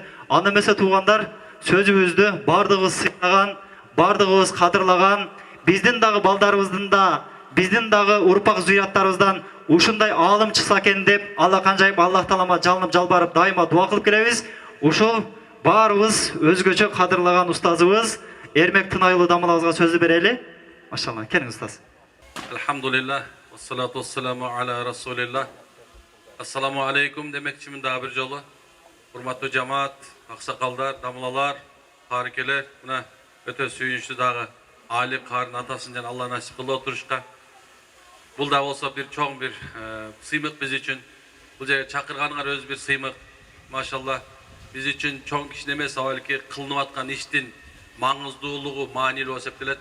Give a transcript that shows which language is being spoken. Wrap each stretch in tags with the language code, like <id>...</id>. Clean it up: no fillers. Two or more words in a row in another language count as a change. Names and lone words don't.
<ky>Анда эмесе туугандар, сөзүбүздү бардыгыбыз сыйлаган, бардыгыбыз кадырлаган, биздин дагы балдарыбыздын да, биздин дагы урпак зурияттарыбыздан ушундай аалым чыкса экен деп Алла канжайып Аллах таалама жалынып жалбарып дайыма дуа кылып келебиз. Ушул баарыбыз өзгөчө кадырлаган устазыбыз Эрмек Тынайұлы дамылабызга сөзү берели. Машалла, келиң устаз.</ky> <ar>الحمد لله والصلاة والسلام على رسول الله. السلام عليكم</ar> <ky>демекчимин дагы бир жолу. Урматтуу жамаат, аксакалдар, дамылалар, карыкелер, мына өтө сүйүнүчтүү дагы Али карын атасын жана Алла насип кылып отурушка. Бул да болсо бир чоң бир сыймык биз үчүн. Бул жерге чакырганыңар өзү бир сыймык. Машалла, биз үчүн чоң киши эмес, балки кылынып аткан иштин маңыздуулугу маанилүү эсептелет.</ky>